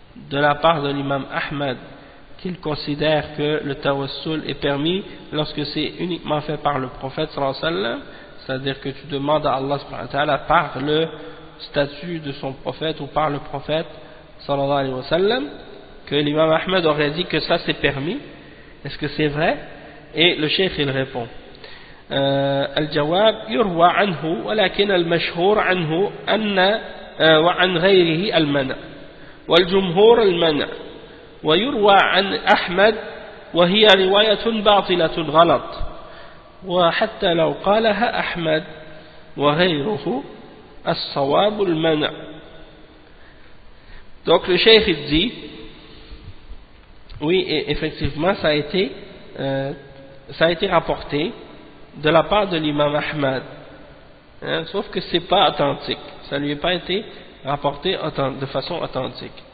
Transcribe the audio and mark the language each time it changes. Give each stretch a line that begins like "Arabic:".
French: de la part de l'imam Ahmad qu'il considère que le tawassul est permis lorsque c'est uniquement fait par le prophète sallallahu alayhi wa sallam, c'est-à-dire que tu demandes à Allah subhanahu wa ta'ala par le statut de son prophète ou par le prophète sallallahu alayhi wa sallam, que l'imam Ahmed aurait dit que ça c'est permis. Est-ce que c'est vrai? Et le cheikh il répond
Arabic: الجواب يروى عنه ولكن المشهور عنه أن وعن غيره المنع والجمهور المنع ويروى عن أحمد وهي رواية باطلة غلط وحتى لو قالها أحمد وغيره الصواب المنع.
French: Donc le cheikh il dit oui, effectivement ça a été rapporté de la part de l'imam Ahmad, hein, sauf que c'est pas authentique, ça lui a pas été rapporté de façon authentique.